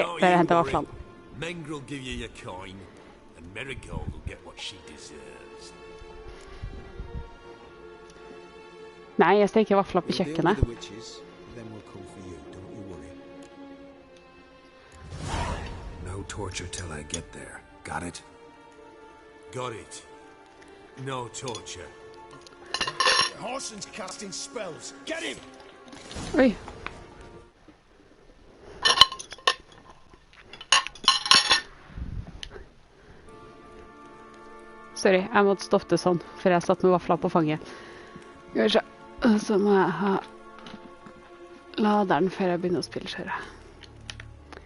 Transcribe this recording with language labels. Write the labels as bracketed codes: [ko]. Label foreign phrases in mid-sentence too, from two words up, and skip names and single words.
[en] Don't [no] bare [en] you [no] hente [en] worry. [no] vaflene. [en] Menga will give you your coin, and Marigold will get what she deserves. [no] Nei, jeg steker vafler på [en] We'll deal with [no] kjøkkenet. [en] the witches, then we'll come for you, don't you worry. No torture till I get there. Got it? Got it. No torture. Horson's casting spells. Get him! [no] Oi. [en] Sorry, [no] jeg måtte stoppe det sånn, for jeg satt med vafler på fanget. Skal vi se. Så må jeg ha laderen før jeg begynner å spille, ser jeg.